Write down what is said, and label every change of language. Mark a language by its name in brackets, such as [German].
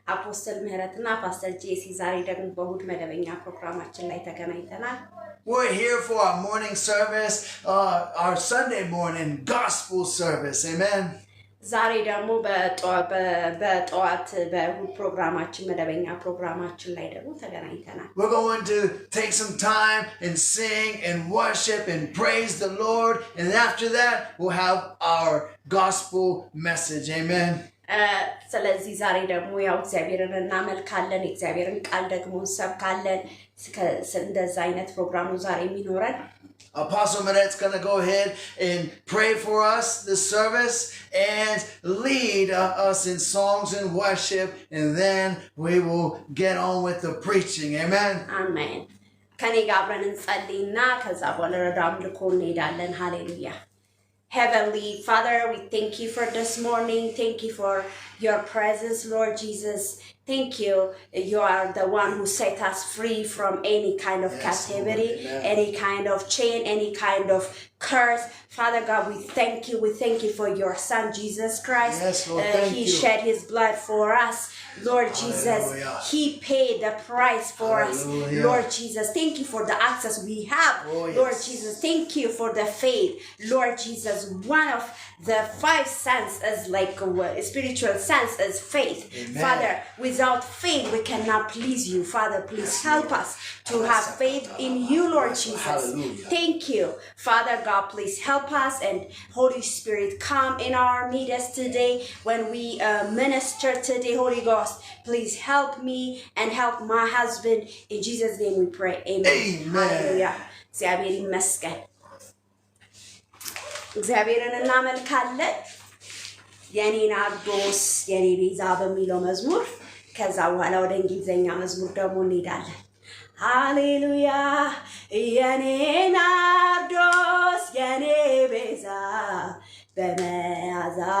[English] Apostle Meret and Pastor Jesse Zari Dagun Bahut Medavina Programmation later can We're here for our morning service, our Sunday morning gospel service. Amen. [Amharic] ዛሬ ደግሞ በጠዋት በእሁድ ፕሮግራማችን መደበኛ ፕሮግራማችን ላይ ደግሞ ተገናኝተናል። [English] We're going to take some time and sing and worship and praise the Lord, and after that we'll have our gospel message. Amen. [Amharic] ስለዚህ ዛሬ ደግሞ ያው እግዚአብሔርን እናመልካለን፣ እግዚአብሔርን ቃል ደግሞ እንሰብካለን። እንደዛ አይነት ፕሮግራም ነው ዛሬ የሚኖረን። [English] Apostle Meret's going to go ahead and pray for us this service and lead us in songs and worship, and then we will get on with the preaching. Amen. Amen. [Amharic] ከኔ ጋር አብረን እንጸልይና ከዛ በኋላ ወደ አምልኮ እንሄዳለን። ሃሌሉያ. [English] Heavenly Father, we thank you for this morning. Thank you for your presence, Lord Jesus. Thank you. You are the one who set us free from any kind of captivity, any kind of chain, any kind of curse. Father God, we thank you. We thank you for your Son, Jesus Christ. Yes, Lord, thank He you. shed his blood for us. Lord Jesus, he paid the price for us. Lord Jesus, thank you for the access we have. Lord Jesus, thank you for the faith. Lord Jesus, one of the 5 senses is like a spiritual sense is faith. Amen. Father, without faith we cannot please you. Father, please help us to have faith in you, Lord Jesus. Thank you. Father God, please help us, and Holy Spirit, come in our midst today when we minister today. Holy Ghost, please help me and help my husband. In Jesus' name we pray. Amen. Hallelujah. [Amharic] እግዚአብሔር ይመስገን። እግዚአብሔርን እናመልካለን። የኔ ናርዶስ የኔ ቤዛ በሚለው መዝሙር ከዛ በኋላ ወደ እንግሊዘኛ መዝሙር ደግሞ እንሄዳለን። ሃሌሉያ። የኔ ናርዶስ የኔ ቤዛ በመዓዛ